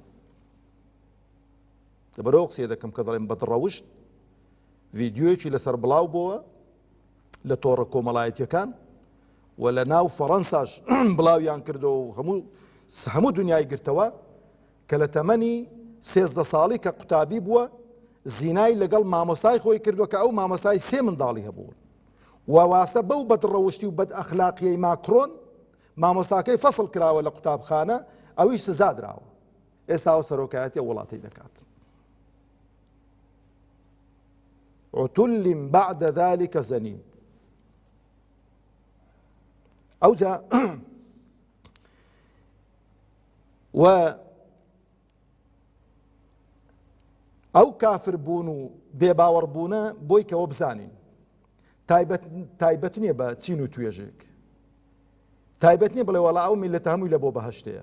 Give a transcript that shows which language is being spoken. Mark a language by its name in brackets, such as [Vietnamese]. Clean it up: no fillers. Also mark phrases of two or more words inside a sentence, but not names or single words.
[Central Kurdish] لەبەرەوە قسێ دەکەم کە دەڵێن بەدڕەوشت ڤیدیۆیەکی لەسەر بڵاو بووە لە تۆڕە کۆمەڵایەتیەکان و لە ناو فەڕەنساش بڵاویان کردەوە و هەموو دنیای گرتەوە کە لە تەمەنی 13 ساڵی کە قوتابی بووە زینای لەگەڵ مامۆستای خۆی کردووە کە ئەو مامۆستای 3 منداڵی هەبوون و واسە بەو بەدڕەوشتی و بەد ئەخلاقیەی ماکرۆن مامۆستاکەی فەسڵ کراوە لە قوتابخانە، ئەویش سزا دراوە. ئێستا ئەو سەرۆکایەتی وڵاتی دەکات. [Arabic] عتل بعد ذلك زنين. [Central Kurdish] ئەوجا و ئەو کافر بوون و بێباوەڕبوونە بۆی کەەوە بزانین تایبەت نییە بە چین و توێژێک، تایبەت نییە بڵێ وەڵا ئەو میلەتە هەمووی لە بۆ بەهەشتەیە.